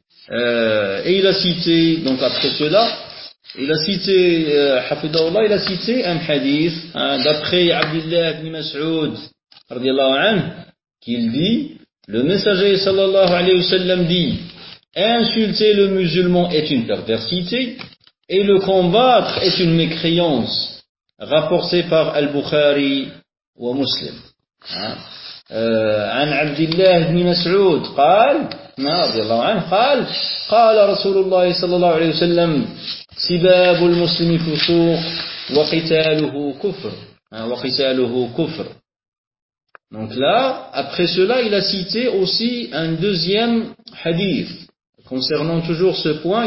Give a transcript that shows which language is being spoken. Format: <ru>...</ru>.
<fr>Et il a cité, donc après cela, il a cité, Hafidhahullah, il a cité un hadith, hein, d'après Abdullah ibn Mas'ud, radiallahu anhu, qu'il dit, le messager sallallahu alayhi wa sallam dit, insulter le musulman est une perversité, et le combattre est une mécréance. Rapporté par Al-Bukhari wa Muslim.</fr> <ar>An Abdullah ibn Mas'ud قال رضي الله عنه قال رسول الله صلى الله عليه وسلم سباب المسلم فسوق وقتاله كفر. وقتاله كفر.</ar> <fr>Donc là, après cela, il a cité aussi un deuxième hadith concernant toujours ce point.</fr>